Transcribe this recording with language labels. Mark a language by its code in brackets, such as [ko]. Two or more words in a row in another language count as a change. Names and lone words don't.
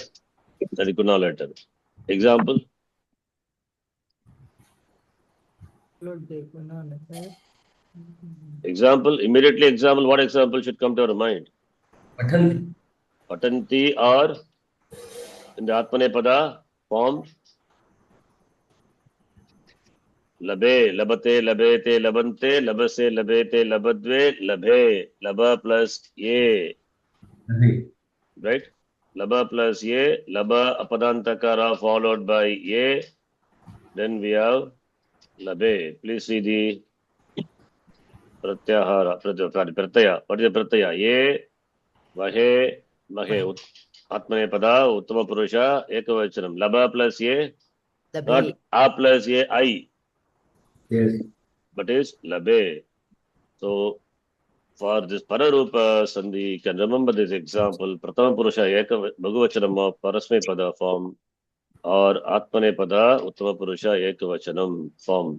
[en] That is Guna letter. Example? Example, immediately example, what example should come to our mind? [sa] Pathanti. [en] Patanti or in the Atmanepada form? [sa] लभे, लभते, लभेते, लभन्ते, लभसे, लभेथे, लभध्वे, लभे, लभ plus ये. [en] Right? Laba plus ye, [sa] लभ अपदान्ताकार [en] followed by ye. Then we have labe. Please see the pratyahara, pratyaya. What is the pratyaya? [sa] ये, वहे, महे. आत्मनेपद, उत्तम पुरुष, ekavachanam. [en] Laba plus ye, not a plus ye, I. Yes. But is labe. So for this [sa] पररूप सन्धि, [en] you can remember this example. [sa] प्रथम पुरुष एक भगवचनम् [en] of [sa] परस्मै पद [en] form or [sa] आत्मने पद उत्तम पुरुष एकवचनम् [en] form.